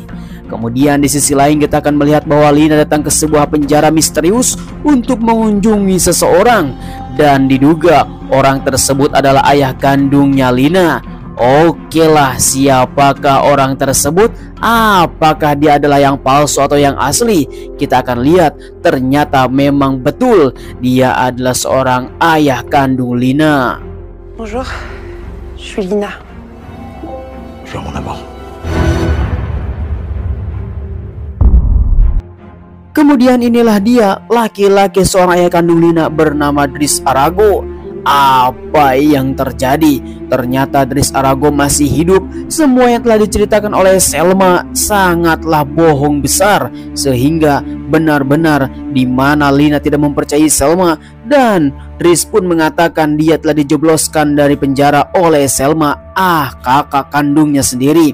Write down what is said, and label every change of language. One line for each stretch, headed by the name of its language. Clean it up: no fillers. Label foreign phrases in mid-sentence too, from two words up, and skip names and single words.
Indonesian: Kemudian di sisi lain kita akan melihat bahwa Lina datang ke sebuah penjara misterius untuk mengunjungi seseorang, dan diduga orang tersebut adalah ayah kandungnya Lina. Oke lah, siapakah orang tersebut? Apakah dia adalah yang palsu atau yang asli? Kita akan lihat. Ternyata memang betul dia adalah seorang ayah kandung Lina.
French: Bonjour, je suis Lina. Bonjour mon amour.
Indonesian: Kemudian inilah dia, laki-laki seorang ayah kandung Lina bernama Dries Arago. Apa yang terjadi? Ternyata Dries Arago masih hidup. Semua yang telah diceritakan oleh Selma sangatlah bohong besar, sehingga benar-benar di mana Lina tidak mempercayai Selma, dan Dries pun mengatakan dia telah dijebloskan dari penjara oleh Selma, kakak kandungnya sendiri.